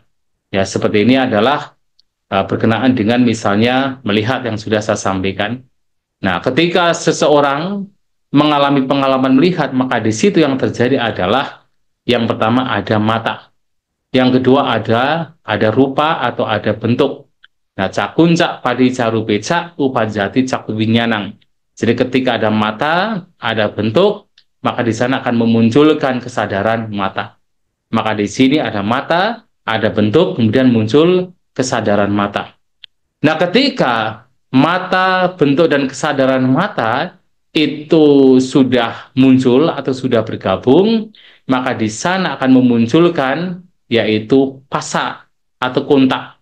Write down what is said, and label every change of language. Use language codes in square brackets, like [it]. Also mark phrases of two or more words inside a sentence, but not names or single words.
[id] Ya, seperti ini adalah berkenaan dengan misalnya melihat yang sudah saya sampaikan. Nah, ketika seseorang mengalami pengalaman melihat, maka di situ yang terjadi adalah yang pertama ada mata, yang kedua ada rupa atau ada bentuk. Nah, [pi] cakunca padicca rupeca upajati caku winyanang. [id] Jadi ketika ada mata, ada bentuk, maka di sana akan memunculkan kesadaran mata. Maka di sini ada mata, ada bentuk, kemudian muncul kesadaran mata. Nah, ketika mata, bentuk, dan kesadaran mata itu sudah muncul atau sudah bergabung, maka di sana akan memunculkan yaitu pasa atau kontak.